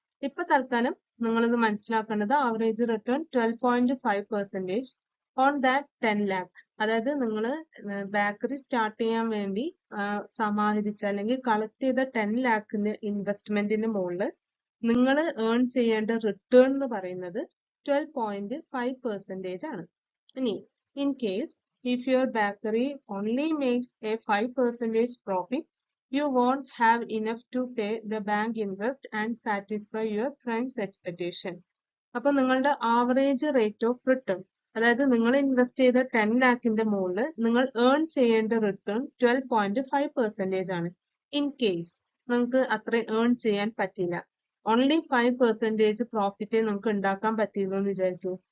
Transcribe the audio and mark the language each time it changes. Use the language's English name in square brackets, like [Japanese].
[Malayalam] ഇപ്പൊ തൽക്കാലം നിങ്ങളിത് മനസ്സിലാക്കേണ്ടത് [English] Average return 12.5% on that 10 lakh. [Malayalam] അതായത് നിങ്ങൾ ബേക്കറി സ്റ്റാർട്ട് ചെയ്യാൻ വേണ്ടി സമാഹരിച്ച അല്ലെങ്കിൽ കളക്ട് ചെയ്ത 10 lakhന്റെ ഇൻവെസ്റ്റ്മെന്റിന് മുകളിൽ നിങ്ങൾ ഏൺ ചെയ്യേണ്ട റിട്ടേൺ എന്ന് പറയുന്നത് 12.5% ആണ്. [English] ഇനി in case if your bakery only makes a 5% profit, you won't have enough to pay the bank interest and satisfy your friend's expectation. [Malayalam] അപ്പൊ നിങ്ങളുടെ ആവറേജ് റേറ്റ് ഓഫ് റിട്ടേൺ, അതായത് നിങ്ങൾ ഇൻവെസ്റ്റ് ചെയ്ത 10 lakhന്റെ മുകളിൽ നിങ്ങൾ ഏൺ ചെയ്യേണ്ട റിട്ടേൺ 12.5% ആണ്. ഇൻ കേസ് നിങ്ങൾക്ക് അത്ര ഏൺ ചെയ്യാൻ പറ്റില്ല, ഓൺലി 5% പ്രോഫിറ്റ് നിങ്ങൾക്ക് ഉണ്ടാക്കാൻ പറ്റിയുള്ളൂ എന്ന് വിചാരിക്കൂ.